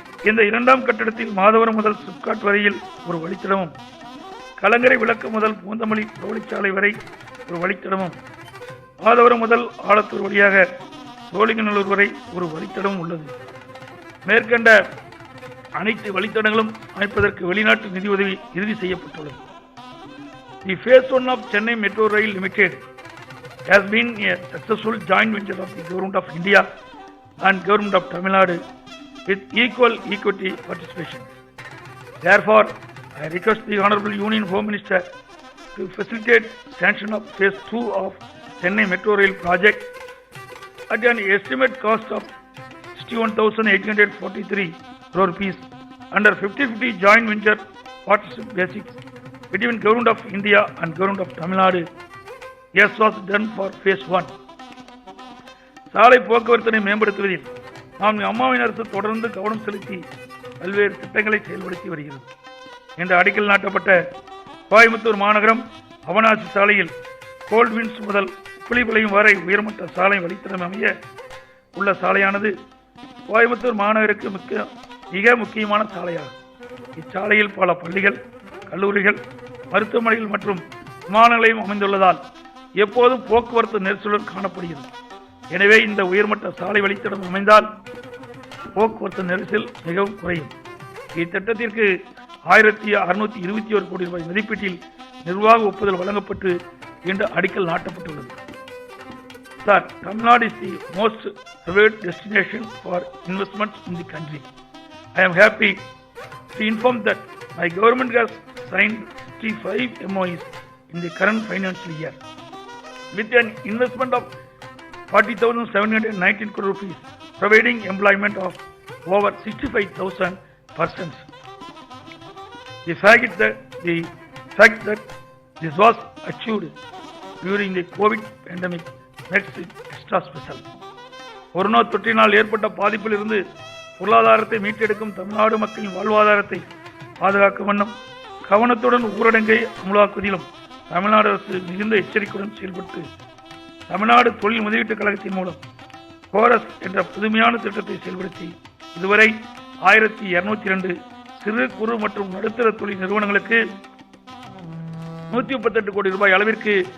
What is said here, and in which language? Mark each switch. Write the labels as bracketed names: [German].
[Tamil] இந்த 2ஆம் கட்டத்தில் மாதவரம் முதல் சிப்காட் வரையில் ஒரு வழித்தடமும், கலங்கரை விளக்கு முதல் பூந்தமல்லி புறவழிச்சாலை வரை ஒரு வழித்தடமும், மாதவரம் முதல் ஆலத்தூர் வழியாக சோழிங்கநல்லூர் வரை ஒரு வழித்தடமும் உள்ளது. மேற்கண்ட அனைத்து வழித்தடங்களும் அமைப்பதற்கு வெளிநாட்டு நிதி உதவி இறுதி செய்யப்பட்டுள்ளது. [English] The phase 1 of Chennai Metro Rail Limited has been a successful joint venture of the Government of India and Government of Tamil Nadu with equal equity participation. Therefore, I request the Honorable Union Home Minister to facilitate sanction of phase 2 of Chennai Metro Rail project at an estimate cost of 61,843 crore rupees under 50-50 joint venture partnership basis between Government of India and Government of Tamil Nadu, as was done for phase 1. [Tamil] சாலை போக்குவரத்தினை மேம்படுத்துவதில் நாம் அம்மாவின் அரசு தொடர்ந்து கவனம் செலுத்தி பல்வேறு திட்டங்களை செயல்படுத்தி வருகிறது. இன்று அடிக்கல் நாட்டப்பட்ட கோயம்புத்தூர் மாநகரம் அவனாசி சாலையில் கோல்ட்வின்ஸ் முதல் புலிபாளையம் வரை உயர்மட்ட சாலை வழித்தடம் அமைய உள்ள சாலையானது கோயம்புத்தூர் மாநகருக்கு மிக முக்கியமான சாலையாகும். இச்சாலையில் பல பள்ளிகள், கல்லூரிகள், மருத்துவமனைகள் மற்றும் விமான நிலையம் அமைந்துள்ளதால் எப்போதும் போக்குவரத்து நெரிசலுடன் காணப்படுகிறது. எனவே இந்த உயர்மட்ட சாலை வழித்தடம் அமைந்தால் போக்குவரத்து நெரிசல் மிகவும் குறையும். இத்திட்டத்திற்கு 1,621 கோடி ரூபாய் மதிப்பீட்டில் நிர்வாக ஒப்புதல் வழங்கப்பட்டு இன்று அடிக்கல் நாட்டப்பட்டுள்ளது. [English] Sir, Tamil Nadu is the most favored destination for investments in the country. I am happy to inform that my government has signed 65 MOUs in the current financial year with an investment of 40,719 crore rupees, providing employment of over 65,000 persons. The fact that this was achieved during the COVID pandemic makes it extra special. [Tamil] Corona தொற்றினால் ஏற்பட்ட பாதிப்பில் இருந்து பொருளாதாரத்தை மீட்டெடுக்கும் தமிழ்நாடு மக்களின் வாழ்வாதாரத்தை பாதுகாக்கும் வண்ணம் கவனத்துடன் ஊரடங்கை அமலாக்குவதிலும் தமிழ்நாடு அரசு மிகுந்த எச்சரிக்கையுடன் செயல்பட்டு தமிழ்நாடு தொழில் முதலீட்டுக் கழகத்தின் மூலம் கோரஸ் என்ற புதுமையான திட்டத்தை செயல்படுத்தி இதுவரை 1,202 சிறு குறு மற்றும் நடுத்தர தொழில் நிறுவனங்களுக்கு 138 கோடி ரூபாய் அளவிற்கு